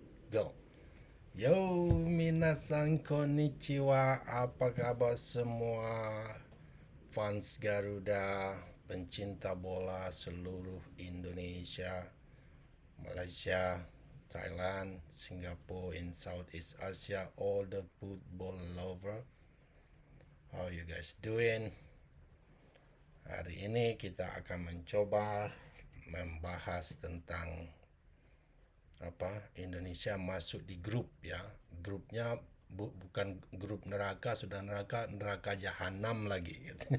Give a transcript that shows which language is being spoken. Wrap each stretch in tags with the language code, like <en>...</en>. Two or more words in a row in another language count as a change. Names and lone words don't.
<en>Go.</en> <ja>よ、みなさんこんにちは.</ja> <id>Apa kabar semua fans Garuda, pencinta bola seluruh Indonesia, Malaysia, Thailand,</id> <en>Singapore, in Southeast Asia, all the football lover. How you guys doing?</en> <id>Hari ini kita akan mencoba membahas tentang Indonesia masuk di grup ya. Grupnya bukan grup neraka, sudah neraka jahanam lagi gitu.</id>